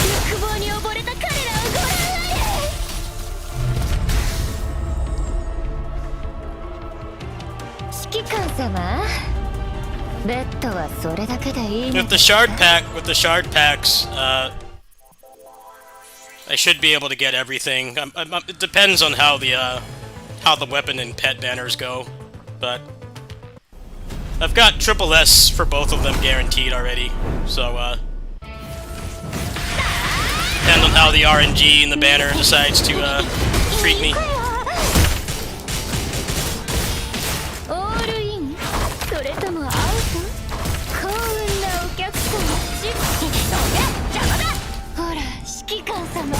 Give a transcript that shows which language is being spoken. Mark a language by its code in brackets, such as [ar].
[ja] 欲望に溺れた彼らをご覧あれ。指揮官様、ベッドはそれだけでいいの [en] With the shard packs, I should be able to get everything. It depends on how the weapon and pet banners go, but I've got triple S for both of them guaranteed already. So depend on how the RNG and the banner decides to treat me. [ja] オールイン、それともアウト？幸運なお客様、シップ。邪魔だ。ほら、指揮官様。